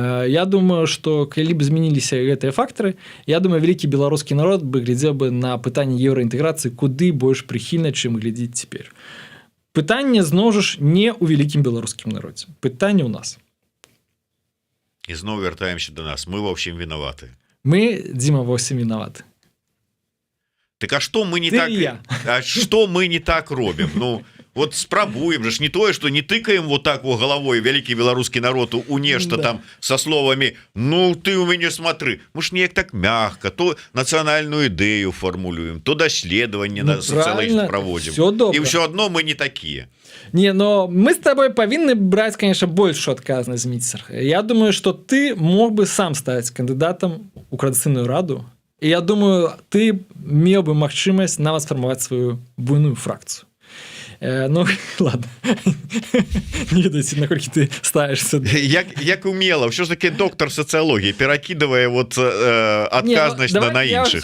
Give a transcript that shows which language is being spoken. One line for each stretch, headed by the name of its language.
Belarusian: Я думаю, што калі б змяніліся гэтыя фактары, я думаю, вялікі беларускі народ бы глядзеў бы на пытанне еўраінтэграцыі куды больш прыхільна, чым глядзіць цяпер. Пытанне зноў жа не ў вялікім беларускім народзе. Пытанне ў нас. І зноў вяртаемся до нас. Мы ва ўсім вінаваты. Мы, Дзіма, ва ўсім вінаваты. Так а што мы не Ты так што мы не так робім? Ну вот спрабуем же не тое, что не тыкаем вот так вот головой вялікі беларускі народ у нешта там
Russian: со словами
Belarusian: ну ты у мяне смотры. Мы ж неяк так мягко то нацыянальную ідэю формулюем, то даследаванне на социологию проводим.
Russian: И все одно мы не такие. Не, но мы с тобой повинны брать, конечно, большую отказность, Митцер. Я думаю, что ты мог бы сам стать кандидатом у Координацыйную раду. И я думаю,
Belarusian: ты меў бы магчымасць нават сфармаваць сваю буйную фракцыю. Ну, ладно. Не ведаеце, наколькі ты ставішся. Як умела, ўсё ж таки доктор сацыялогіі, перакідывае вот адказнасць на іншых.